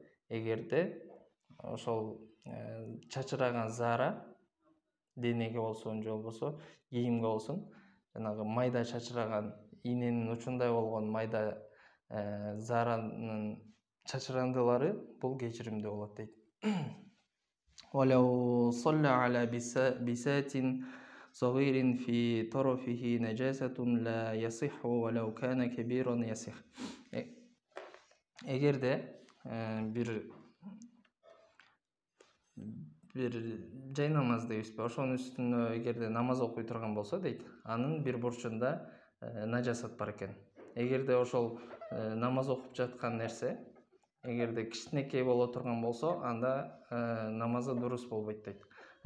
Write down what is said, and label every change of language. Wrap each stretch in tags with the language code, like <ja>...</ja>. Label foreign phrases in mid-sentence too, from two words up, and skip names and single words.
<ky>Эгерде ошол чачыраган зара денеге болсун, же болбосо кийимге болсун, жанагы майда чачыраган иненин учундай болгон майда заранын чачырандылары бул кечиримдүү болот дейт.</ky> <ar>ولو صلى على بسات صغير في طرفه نجاسة لا يصح ولو كان كبيرا يصح.</ar> <ky>Эгерде бир жай намаз дейбизби, ошонун үстүнө эгерде намаз окуй турган болсо дейт, анын бир бурчунда нажасат бар экен. Эгерде ошол намаз окуп жаткан нерсе эгерде кичинекей боло турган болсо, анда намазы дурус болбойт дейт.</ky>